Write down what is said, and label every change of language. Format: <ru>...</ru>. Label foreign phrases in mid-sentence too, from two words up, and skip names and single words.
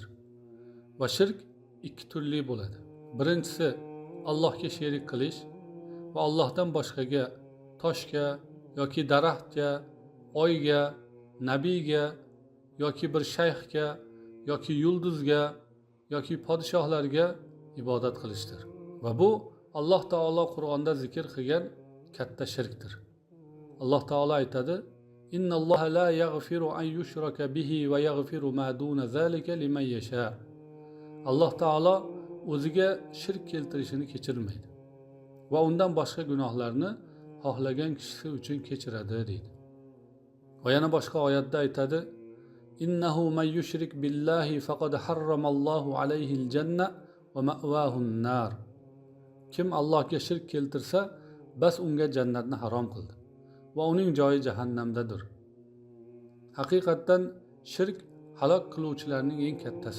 <uz>Va shirk ikki turli bo'ladi. Birinchisi Allohga sherik qilish va Allohdan boshqaga, toshga yoki daraxtga, oyga, nabiyga yoki bir shayxga yoki yulduzga yoki podshohlarga ibodat qilishdir. Va bu Alloh taolo Qur'onda zikr qilgan katta shirkdir. Alloh taolo aytadi:</uz> <ar>"إن الله لا يغفر أن يشرك به ويغفر ما دون ذلك لمن يشاء."</ar> <uz>Alloh taolo o'ziga shirk keltirishini kechirmaydi va undan boshqa gunohlarni xohlagan kishisi uchun kechiradi deydi. Va yana boshqa oyatda aytadi:</uz> <ar>"إنه من يشرك بالله فقد حرم الله عليه الجنة ومأواه النار."</ar> <uz>Kim Allohga shirk keltirsa, bas unga jannatni harom qildi va uning joyi jahannamdadir. Haqiqatan shirk halok qiluvchilarning eng kattasi.</uz>